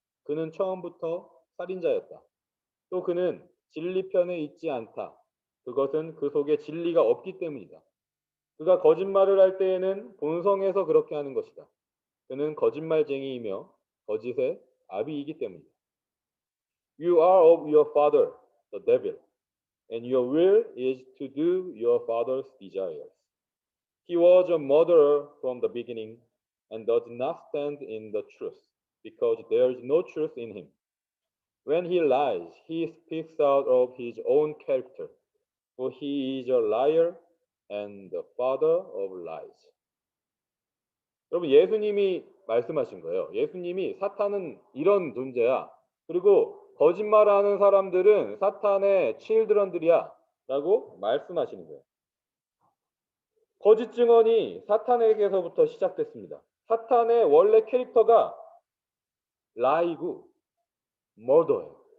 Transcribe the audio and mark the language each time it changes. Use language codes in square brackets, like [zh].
[ko] 그는 처음부터 살인자였다. 또 그는 진리 편에 있지 않다. 그것은 그 속에 진리가 없기 때문이다. 그가 거짓말을 할 때에는 본성에서 그렇게 하는 것이다. 그는 거짓말쟁이이며 거짓의 아비이기 때문이다. [en] You are of your father, the devil, and your will is to do your father's desires. He was a murderer from the beginning and does not stand in the truth, because there is no truth in him. When he lies, he speaks out of his own character, for he is a liar and the father of lies. [ko] 여러분 예수님이 말씀하신 거예요. 예수님이 사탄은 이런 존재야. 그리고 거짓말하는 사람들은 사탄의 칠드런들이야 라고 말씀하시는 거예요. 거짓 증언이 사탄에게서부터 시작됐습니다. 사탄의 원래 캐릭터가 라이고 머더예요.